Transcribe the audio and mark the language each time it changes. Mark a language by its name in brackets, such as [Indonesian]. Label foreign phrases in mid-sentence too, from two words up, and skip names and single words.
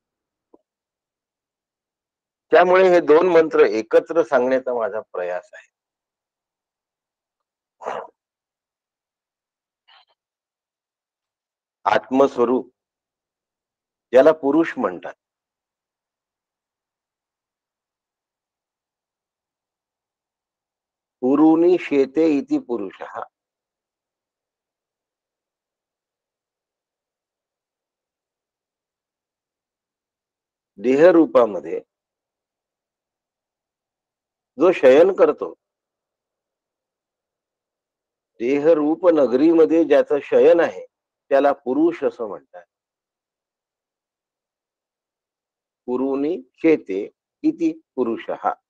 [Marathi] त्यामुळे हे 2 मंत्र एकत्र सांगण्याचा माझा प्रयास आहे. आत्मस्वरूप याला पुरुष म्हणतात. [Sanskrit] पुरुनी शेते इति पुरुषः. [Marathi] देहरूपामध्ये जो शयन करतो, देहरूप नगरीमध्ये ज्याचं शयन आहे त्याला पुरुष असं म्हणतात. [Sanskrit] पुरुनी शेते इति पुरुषः.